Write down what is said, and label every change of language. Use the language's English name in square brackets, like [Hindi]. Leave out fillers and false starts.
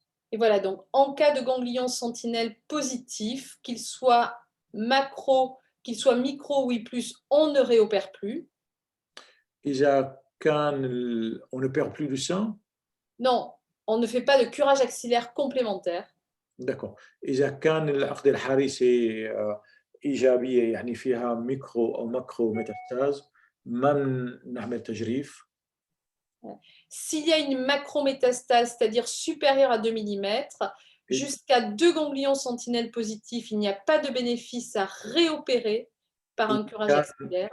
[French] Et voilà, donc en cas de ganglion sentinelle positif, qu'il soit macro, qu'il soit micro ou I+, on ne réopère plus. [Arabic] إذا كان [French] on ne perd plus du sang. Non, on ne fait pas de curage axillaire complémentaire. D'accord. [Arabic] إذا كان العقدة الحارسة إيجابية يعني فيها ميكرو أو ماكرو métastase ما نعمل تجريف. [French] S'il y a une macrométastase, c'est-à-dire supérieure à 2 mm, jusqu'à 2 ganglions sentinelles positifs, il n'y a pas de bénéfice à réopérer par un curage axillaire.